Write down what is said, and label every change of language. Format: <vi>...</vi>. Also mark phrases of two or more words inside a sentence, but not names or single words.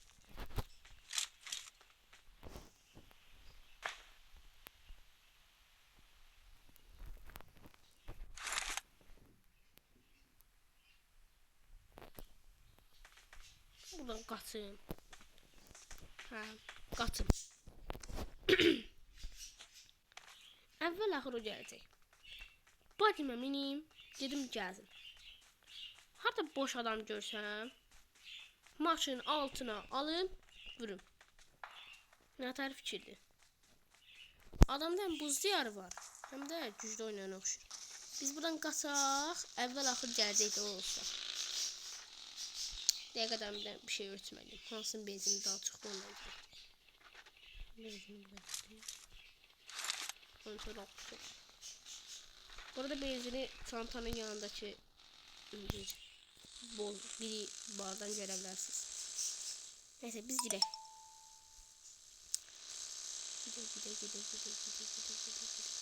<tr>Buradan kaçın. Kaçın.</tr> <az>Əvvəl axır o gələcək. Badimə minim, dedim gəlsin. Harda boş adam görsəm, maşının altına alım, vurum. Nətər fikirdir. Adamda həm buz diyarı var, həm də güclü oynayan oxşur. Biz buradan qaçaq, əvvəl axır gələcək də o olsa. Dəqiqədən bir şey ötməliyim. Hansın benzini daha çox olmayacaq.</az> <tr>Benzini bırakayım. Kontrol olsun. Burada benzini çantanın yanındaki bir bardan görebilirsiniz. Neyse biz gidelim. Gidelim.</tr>